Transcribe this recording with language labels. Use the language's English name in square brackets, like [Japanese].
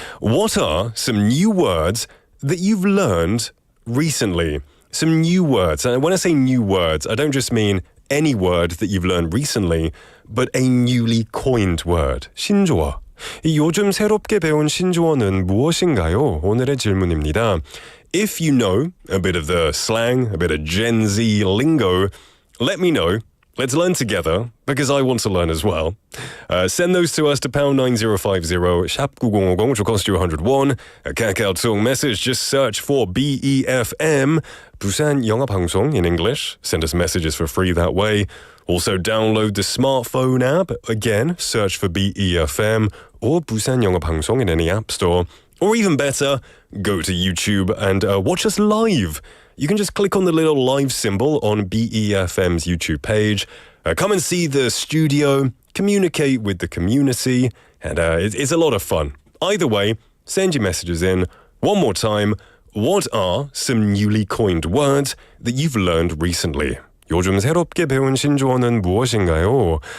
[English] What are some new words that you've learned recently? Some new words. And when I say new words, I don't just mean any word that you've learned recently, but a newly coined word. [Korean] 신조어. 요즘 새롭게 배운 신조어는 무엇인가요? 오늘의 질문입니다. [English] If you know a bit of the slang, a bit of Gen Z lingo, let me know. Let's learn together, because I want to learn as well. Send those to us to #9050, [Korean] 샵 9050, [English] which will cost you 101. A Kakao message, just search for BEFM, 부산영어방송 in English. Send us messages for free that way. Also download the smartphone app. Again, search for BEFM or 부산영어방송 in any app store. Or even better, go to YouTube and watch us live. You can just click on the little live symbol on BEFM's YouTube page. Come and see the studio, communicate with the community, and it's a lot of fun. Either way, send your messages in. One more time, what are some newly coined words that you've learned recently? [Korean] 요즘 새롭게 배운 신조어는 무엇인가요?